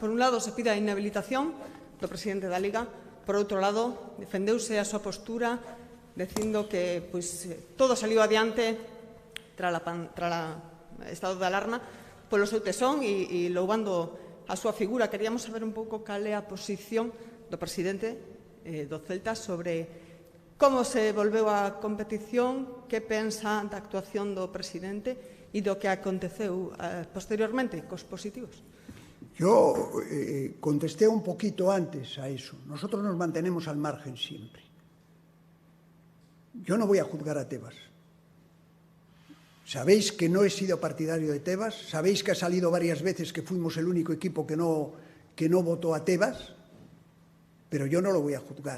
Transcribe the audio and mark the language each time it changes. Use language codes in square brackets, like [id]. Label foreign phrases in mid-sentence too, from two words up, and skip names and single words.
[gl] Por un lado, se pide a inhabilitación do presidente da Liga, por outro lado, defendeuse a súa postura dicindo que todo saliu adiante tras o estado de alarma polo seu tesón e louvando a súa figura. Queríamos saber un pouco cal é a posición do presidente do Celta sobre como se volveu a competición, que pensa da actuación do presidente e do que aconteceu posteriormente cos positivos. [es] Yo contesté un poquito antes a eso. Nosotros nos mantenemos al margen siempre. Yo no voy a juzgar a Tebas. Sabéis que no he sido partidario de Tebas, sabéis que ha salido varias veces que fuimos el único equipo que no votó a Tebas, pero yo no lo voy a juzgar.